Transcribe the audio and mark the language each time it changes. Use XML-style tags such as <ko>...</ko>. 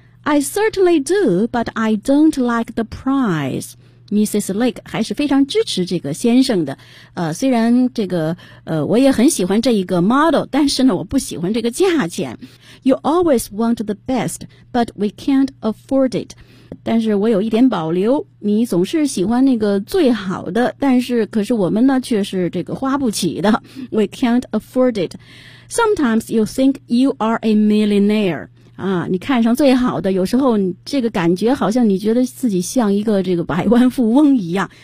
<en>I certainly do, but I don't like the price.</en> <zh>Mrs. Lake 还是非常支持这个先生的。虽然这个我也很喜欢这一个 model， 但是呢我不喜欢这个价钱。</zh> <en>You always want the best, but we can't afford it.</en> <zh>但是我有一点保留，你总是喜欢那个最好的，但是可是我们呢却是这个花不起的。</zh> <en>We can't afford it. Sometimes you think you are a millionaire.</en> <zh>啊，你看上最好的，有时候这个感觉好像你觉得自己像一个这个百万富翁一样。</zh>